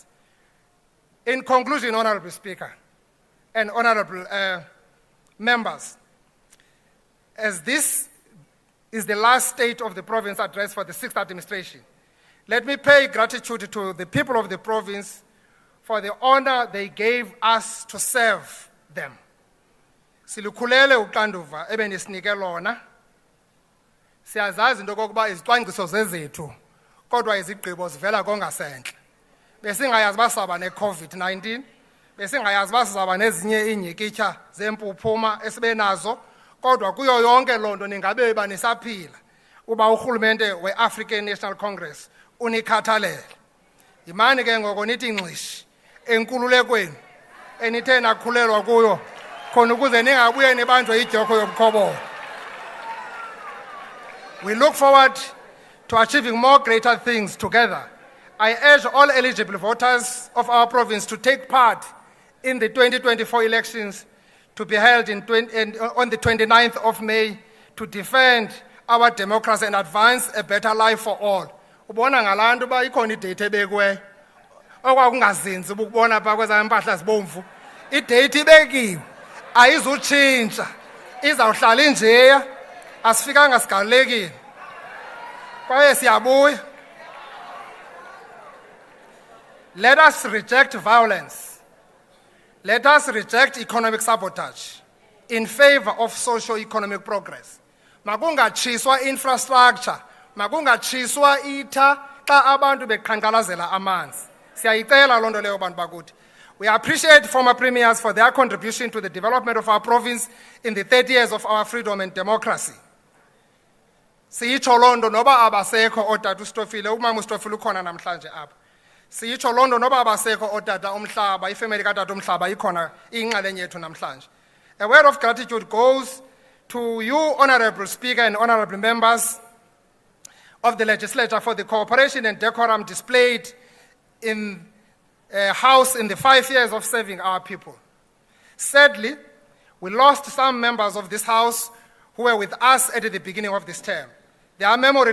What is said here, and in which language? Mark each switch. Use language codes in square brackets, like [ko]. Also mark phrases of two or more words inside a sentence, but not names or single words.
[en] In conclusion, Honorable Speaker and Honorable members, as this is the last State of the Province address for the 6th administration, let me pay gratitude to the people of the province for the honor they gave us to serve them. [xh] Silukhulele uxanduva ebenisinike lona. Siyazazi into okokuba izicwangciso zezethu kodwa izigqibo zivela kongasenhle. Besingayazi basaba ne-COVID-19, besingayazi basaba nezinye iinyikitya zempuphuma esibenazo, kodwa kuyo yonke loo nto ningabe banisaphila uba urhulumente we-African National Congress unikhathalele. Yimani ke ngoko nithi ngxishi enkululekweni enithe nakhulelwa kuyo khona ukuze ningabuye nibanjwe idyoko yobukhoboka. [en] We look forward to achieving more greater things together. I urge all eligible voters of our province to take part in the 2024 elections to be held on the 29th of May to defend our democracy and advance a better life for all. [xh] Ubona ngalantu ba ikhona idate ebekwe okwakungazinzi ukubona pha kweza impahla zibomvu. Idate ibekiwe ayizutshintsha izawuhlala injeya asifikanga sigalekile kwaye siyabuya. [en] Let us reject violence. Let us reject economic sabotage in favor of socio-economic progress. [xh] Makungatshiswa infrastructure, makungatshiswa itha xa abantu beqhankqalazela amanzi. Siyayicela loo nto leyo bantu bakuthi. [en] We appreciate former premiers for their contribution to the development of our province in the 30 years of our freedom and democracy. [xh] Siyitsho loo nto noba abasekho ootata uStofile, umama uStofile ukhona namhlanje apha. Siyitsho loo nto noba abasekho ootata umhlaba, ifemeli katata umhlaba ikhona iyinxalenye yethu namhlanje. [en] A word of gratitude goes to you, Honorable Speaker and Honorable members of the legislature, for the cooperation and decorum displayed in House in the 5 years of serving our people. Sadly, we lost some members of this House who were with us at the beginning of this term.